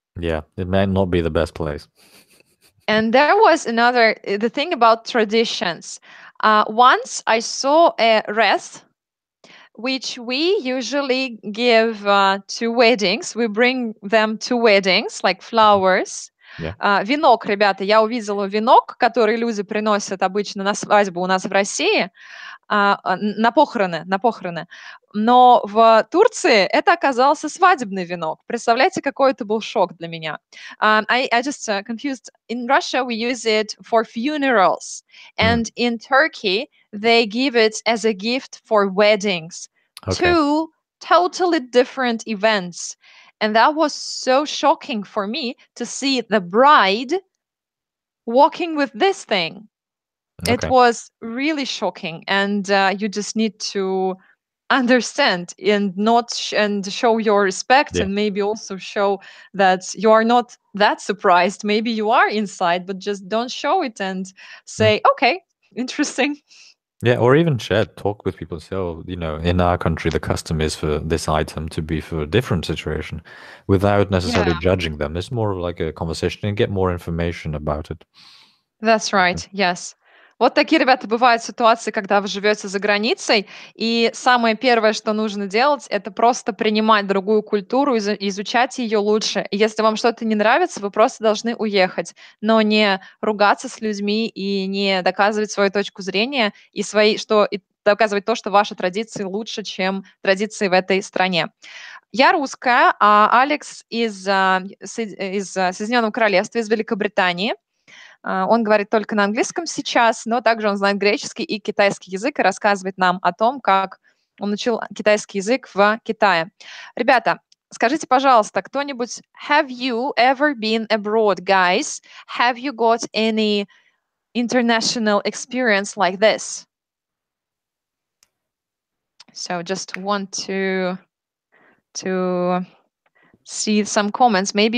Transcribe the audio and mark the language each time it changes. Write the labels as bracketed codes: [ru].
[en] Yeah, it might not be the best place. And there was the thing about traditions. Once I saw a wreath, which we usually give to weddings. We bring them to weddings, like flowers. [ru] Венок, ребята, я увидела венок, который люди приносят обычно на свадьбу у нас в России. На похороны. Но в Турции это оказался свадебный венок. Представляете, какой это был шок для меня. [en] I just confused. In Russia, we use it for funerals. And in Turkey, they give it as a gift for weddings. Okay. Two totally different events. And that was so shocking for me to see the bride walking with this thing. Okay. It was really shocking, and you just need to understand and and show your respect, and maybe also show that you are not that surprised. Maybe you are inside, but just don't show it and say, okay, interesting. Yeah, or even talk with people. So, in our country, the custom is for this item to be for a different situation without necessarily judging them. It's more like a conversation and get more information about it. That's right, yes. [ru] Вот такие, ребята, бывают ситуации, когда вы живете за границей, и самое первое, что нужно делать, это просто принимать другую культуру, изучать ее лучше. И если вам что-то не нравится, вы просто должны уехать, но не ругаться с людьми и не доказывать свою точку зрения и доказывать то, что ваши традиции лучше, чем традиции в этой стране. Я русская, а Алекс из Соединенного Королевства, из Великобритании. Он говорит только на английском сейчас, но также он знает греческий и китайский язык и рассказывает нам о том, как он учил китайский язык в Китае. Ребята, скажите, пожалуйста, кто-нибудь, [en] have you ever been abroad, guys? Have you got any international experience like this? So just want to see some comments.